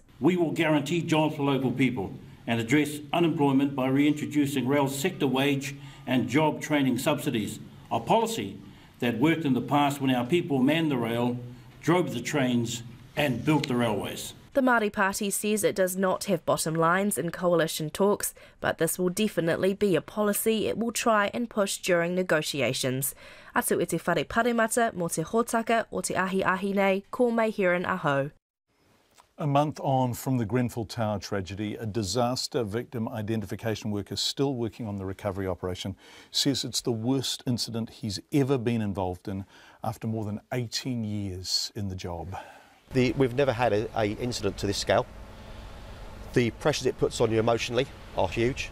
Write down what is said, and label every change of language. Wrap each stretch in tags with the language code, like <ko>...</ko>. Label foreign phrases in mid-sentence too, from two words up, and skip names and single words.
<en>We will guarantee jobs for local people and address unemployment by reintroducing rail sector wage and job training subsidies, a policy that worked in the past when our people manned the rail, drove the trains and built the railways. The Māori Party says it does not have bottom lines in coalition talks, but this will definitely be a policy it will try and push during negotiations.</en> <mi>Atu e te whare paremata mo te hōtaka o te ahi nei, ko mei hiran aho.</mi> <en>A month on from the Grenfell Tower tragedy, a disaster victim identification worker still working on the recovery operation says it's the worst incident he's ever been involved in after more than 18 years in the job. We've never had an incident to this scale. The pressures it puts on you emotionally are huge.</en>